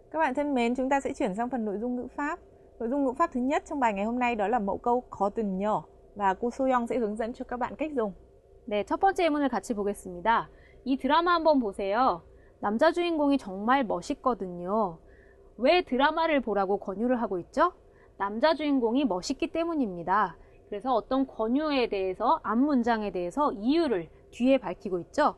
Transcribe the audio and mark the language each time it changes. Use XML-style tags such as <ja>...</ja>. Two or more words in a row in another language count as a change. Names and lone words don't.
<vi>bạn thân mến, chúng ta sẽ chuyển sang phần nội dung ngữ pháp. Nội dung ngữ pháp thứ nhất trong bài ngày hôm nay đó là mẫu câu 거든요. Và cô Soyoung sẽ hướng dẫn cho các bạn cách dùng.</vi> <ko>네, 첫 번째 예문을 같이 보겠습니다. 이 드라마 한번 보세요. 남자 주인공이 정말 멋있거든요. 왜 드라마를 보라고 권유를 하고 있죠? 남자 주인공이 멋있기 때문입니다. 그래서 어떤 권유에 대해서, 앞문장에 대해서 이유를 뒤에 밝히고 있죠.</ko>